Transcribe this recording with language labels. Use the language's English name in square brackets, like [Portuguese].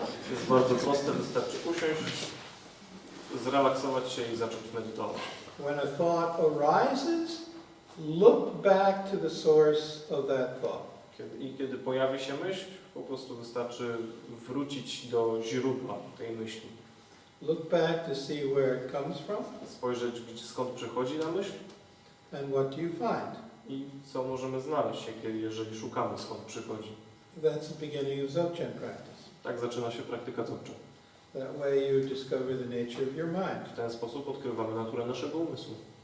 [Polish] Jest bardzo proste, wystarczy usiąść, zrelaksować się i zacząć medytować. [English] When a thought arises, look back to the source of that thought. [Polish] Kiedy pojawi się myśl, po prostu wystarczy wrócić do źródła tej myśli. [English] Look back to see where it comes from [Polish] Spojrzeć, skąd przychodzi ta myśl [English] and what do you find. [Polish] i co możemy znaleźć, jeżeli szukamy, skąd przychodzi. [English] That's the beginning of Dzogchen practice. [Polish] Tak zaczyna się praktyka Dzogchen. [English] That way you discover the nature of your mind. [Polish] W ten sposób odkrywamy naturę naszego umysłu.